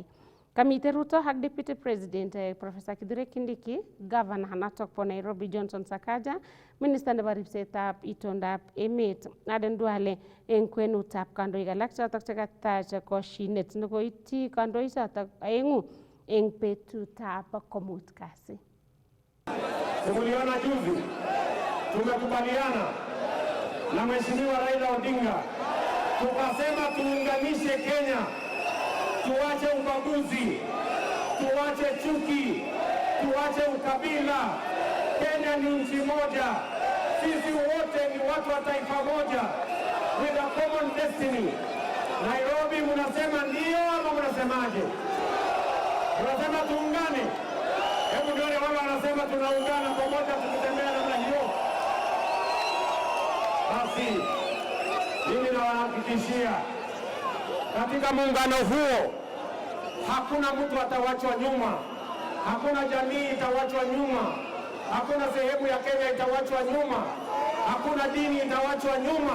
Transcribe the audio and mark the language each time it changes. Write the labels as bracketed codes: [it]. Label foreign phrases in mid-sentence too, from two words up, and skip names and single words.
[kln] Kamite Ruto ak Deputy President Professor Kithure Kindiki, Governor notok bo Nairobi Johnson Sakaja, Minister nebo ribsetab itondab emet Aden Duale eng kwenutab kandoik alak chotok chekatach koshinet nekoityi kandoik chotok aeng'u eng betutab komut kasi. [sw] Tuliona juzi tumekubaliana na Mheshimiwa Raila Odinga tukasema tuunganishe Kenya, tuache ubaguzi, tuache chuki, tuache ukabila. Kenya ni nchi moja, sisi wote ni watu wa taifa moja [en] with a common destiny. [sw] Nairobi mnasema ndio ama mnasemaje? Mnasema tuungane? Hebu nione wale wanasema tunaungana pamoja tukitembea namna hiyo. Basi mimi nawahakikishia katika muungano huo hakuna mtu atawachwa nyuma, hakuna jamii itawachwa nyuma, hakuna sehemu ya Kenya itawachwa nyuma, hakuna dini itawachwa nyuma.